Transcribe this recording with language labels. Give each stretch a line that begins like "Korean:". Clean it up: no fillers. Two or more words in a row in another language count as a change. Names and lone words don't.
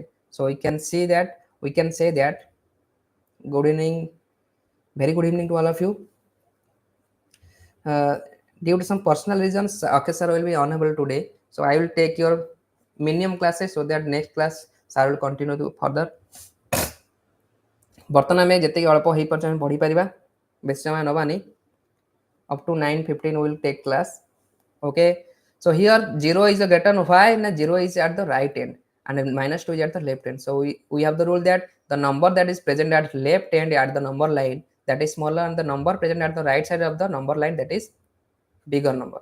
English: So we can see that, we can say that, good evening, very good evening to all of you. Due to some personal reasons, Akshay sir will be unable today. So I will take your minimum classes so that next class sir will continue to further.
Odia: ବର୍ତ୍ତମାନ ଆମେ ଯେତିକି ଅଳ୍ପ ହେଇପାରୁଛୁ ଆମେ ପଢ଼ିପାରିବା, ବେଶୀ ସମୟ ନେବାନି.
English: Up to 9:15 we will take class. Okay, so here 0 is the greater than why, and 0 is at the right end and -2 is at the left end. So we have the rule that the number that is present at left end at the number line, that is smaller, and the number present at the right side of the number line, that is bigger number.